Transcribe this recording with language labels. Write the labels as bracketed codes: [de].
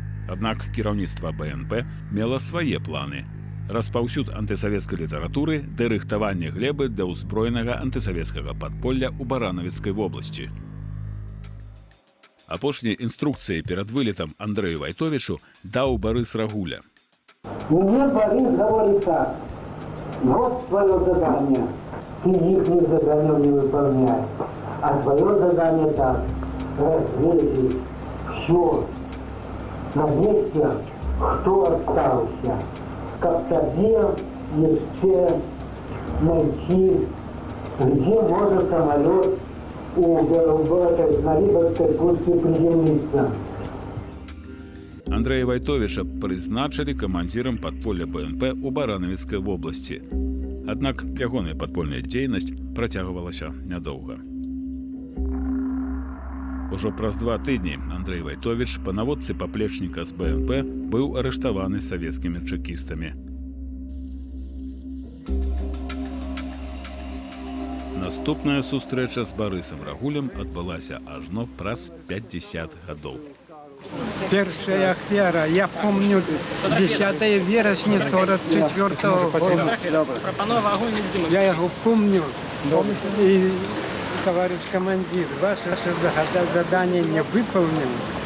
[be] Аднак кіраўніцтва БНП мела свае планы. Распаўсюд антысавецкай літаратуры ды рыхтаванне глебы для ўзброенага антысавецкага падполля ў Баранавіцкай вобласці. Апошняй інструкцыяй перад вылетам Андрэю Вайтовічу даў Барыс Рагуля. [ru] Мне Борис говорит так: вот твое задание, ты их задание не выполняешь, а твое задание так: развеять все на месте, кто остался, как тебе еще найти, где может самолет на Либорской пушке приземлиться. [be] Андрэя Вайтовіча прызначылі камандзірам падполля БНП ў Баранавіцкай вобласці. Аднак ягоная падпольная дзейнасць працягвалася нядоўга. Ужо праз 2 тыдні Андрэй Вайтовіч па наводцы паплечніка з БНП быў арыштаваны савецкімі чэкістамі. Наступная сустрэча з Барысам Рагулем адбылася ажно праз 50 гадоў. [ru] Первая ахвяра, я помню, 10 вересня 44-го года. Я его помню. И, товарищ командир, ваше задание не выполнено.